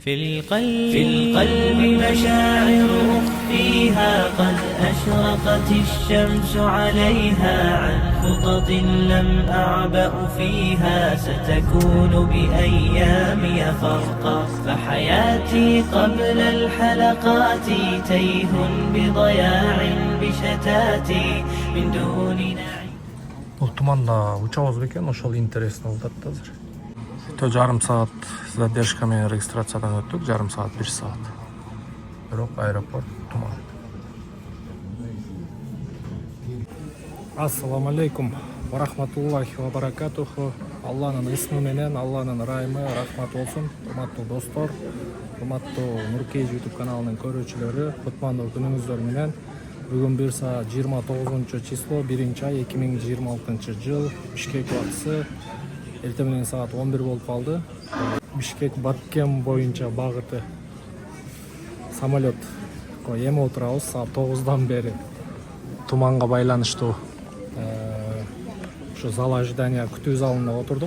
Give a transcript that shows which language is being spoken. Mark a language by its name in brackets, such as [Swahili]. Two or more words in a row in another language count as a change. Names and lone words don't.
[Arabic] في القلب مشاعر أخفيها قد أشرقت الشمس عليها عن خطط لم أعبأ فيها ستكون بأيامي فرقا فحياتي قبل الحلقات تيه بضياع بشتاتي من دون نعيم. [Kyrgyz] Бұл тұманда учабыз бекен, ошол интересно болот да азыр. Жарым саат задержка менен регистрациядан өттүк, жарым саат, 1 саат. Бирок аэропорт туман. [Arabic] السلام عليكم ورحمة الله وبركاته. [Kyrgyz] Алланын исми менен, Алланын ырайымы, рахмат болсун. Урматтуу достор, урматтуу Нуркейж YouTube каналынын көрүүчүлөрү, кутмандуу күнүңүздөр менен. Бүгүн 1 саат 29 число 1-ай 2026 жыл Бишкек убактысы. Эртең менен саат 11 болуп калды. Бишкек Баткен боюнча багыты самолет эми отурабыз саат 9дан бери туманга байланыштуу ушу [Russian] зал ожидания [Kyrgyz] күтүү залында отурдук.